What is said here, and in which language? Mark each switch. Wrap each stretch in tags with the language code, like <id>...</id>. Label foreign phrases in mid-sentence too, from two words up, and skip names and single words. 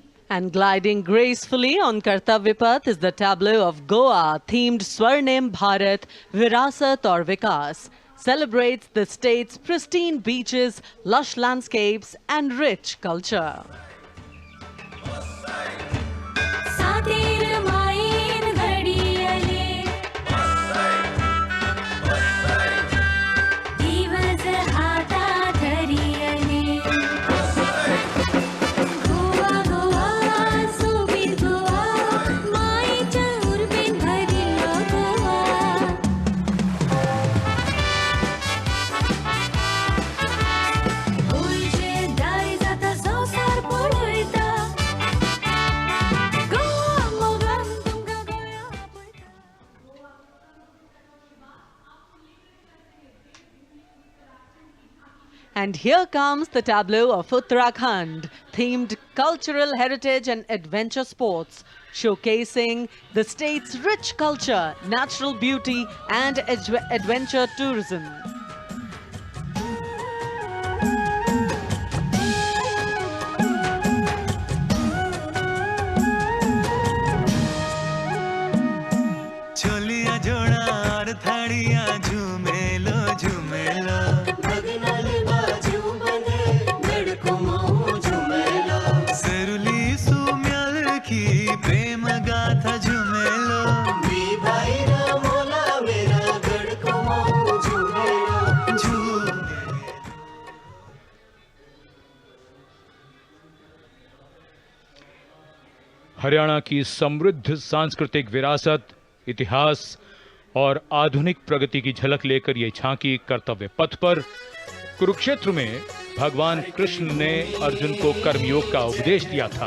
<en>And gliding gracefully on Kartavya Path is the tableau of Goa themed Swarnim Bharat Virasat aur Vikas. Celebrates the state's pristine beaches, lush landscapes and rich culture.</en> <kok>सातेर मायेन घडियले दिवस हातात धरियले गोवा गोवा सोबीत गोवा मायेच्या उर्बेन भरिल्लो गोवा गोंयचे दारी जाता संवसार पळयता गोवा मोगान तुमकां गोंया आपयता.</kok> <en>And here comes the tableau of Uttarakhand, themed cultural heritage and adventure sports, showcasing the state's rich culture, natural beauty and adventure tourism.</en> <gbm>छोलिया जोड़ा और थाड़िया झूमेलो झूमेलो गगनाले बाजू बंदे गडको माऊ झुमेलो सरुली सुम्याल की प्रेम गाथा झूमेलो मी भाई रा मोला मेरा गडको माऊ झुमेलो झूमे</gbm> <hi>हरियाणा की समृद्ध सांस्कृतिक विरासत, इतिहास और आधुनिक प्रगति की झलक लेकर ये झांकी कर्तव्य पथ पर कुरुक्षेत्र में भगवान कृष्ण ने अर्जुन को कर्मयोग का उपदेश दिया था।</hi>